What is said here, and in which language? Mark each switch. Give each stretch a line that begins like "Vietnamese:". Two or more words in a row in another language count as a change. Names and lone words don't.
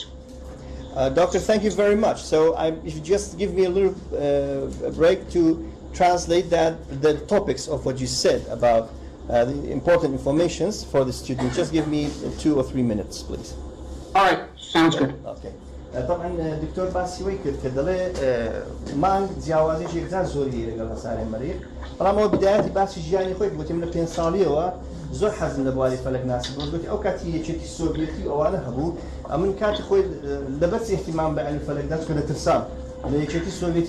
English: Doctor, thank you very much. So if you just give me a little break to translate the topics of what you said about the important informations for the student. Just give me 2 or 3 minutes, please. All right, sounds good. Okay.
Central Kurdish: طبعا دكتور باسی وی کرد که دڵێ مانگ جیاوازیشی زۆر زۆری لەگەڵ هەسارێ مەریخ بەڵام ئەوە بدایەتی باسی ژیانی خۆی گوتی من لە 5 ساڵیەوە زۆر حەزم لە بواری فەلەک ناسی بوو گوتی ئەو کاتی یەکێتی سۆڤیەتی ئەوانە هەبوو من کاتی خۆی لەبەرچ احتیمام بە عەلمی فەلەکدا چکە دەترسام لە یەکێتی سۆڤیەتی